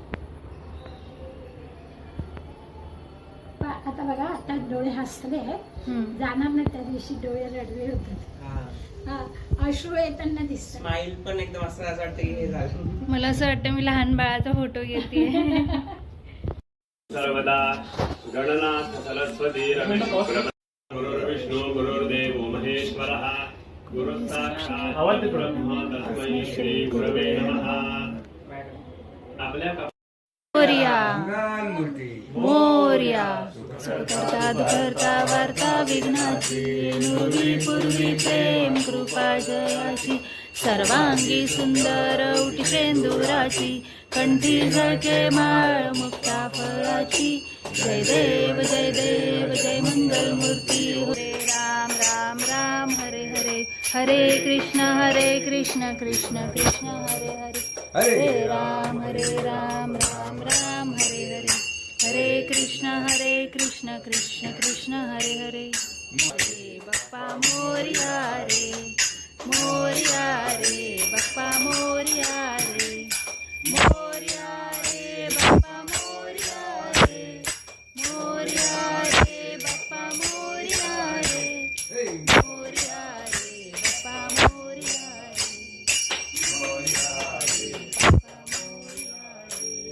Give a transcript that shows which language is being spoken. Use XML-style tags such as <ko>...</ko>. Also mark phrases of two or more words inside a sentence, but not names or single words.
<mr>आता बघा, आता डोळे हसले जाणार नाही, त्या दिवशी डोळे रडवे होतात. हा, अश्रू येताना दिसतात. स्माइल पण एकदम असं वाटतं की हे झालं. मला असं वाटतं मी लहान बाळाचा फोटो घेते.</mr> <sa>सर्वदा गणनाथ सरस्वती गुरुर्विष्णू गुरुर्देव महेश्वरः गुरुः साक्षात् ब्रह्म तस्मै श्री गुरवे नमः.</sa> <mr>आपल्या मोरया मंगल मूर्ती मोरया. सुखकर्ता दुखहर्ता वार्ता विघ्नाची, नुरी पूर्वी प्रेम कृपा जयाची, सर्वांगी सुंदर उटी शेंदुराची, कंठी झळके माळ मुक्ता फळाची. जय देव जय देव जय मंगल मूर्ती.</mr> <sa>हरे राम राम राम हरे हरे, हरे कृष्ण कृष्ण कृष्ण हरे हरे, हरे राम राम राम हरे हरे, हरे कृष्ण कृष्ण कृष्ण हरे हरे.</sa> <mr>हरे बाप्पा मोरया रे, मोरया रे बाप्पा मोरया रे, मोरया रे बाप्पा मोरया रे, मोरया रे बाप्पा मोरया रे, मोरया रे बाप्पा मोरया रे.</mr>